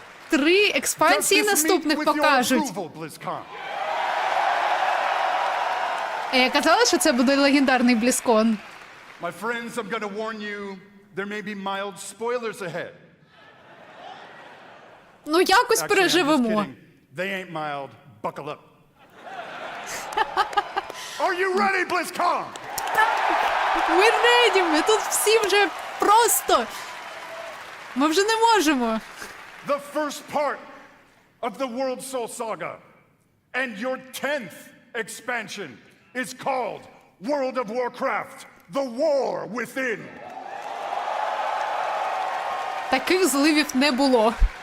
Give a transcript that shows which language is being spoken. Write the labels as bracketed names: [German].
[Ukrainian] 3 експансії наступних покажуть. Я казала, що це буде легендарний BLIZZCON. [English] My friends, I'm going to warn you, there may be mild spoilers ahead. [Ukrainian] Ну, якось [English] Actually, I'm just [Ukrainian] переживемо. [English] kidding. They ain't mild. Buckle up. Are you ready, BLIZZCON? [Ukrainian] Ми реді, ми тут всі вже просто. Ми вже не можемо. [English] The first part of the World Soul Saga and your 10th expansion is called World of Warcraft, The War Within. [Ukrainian] Таких зливів не було.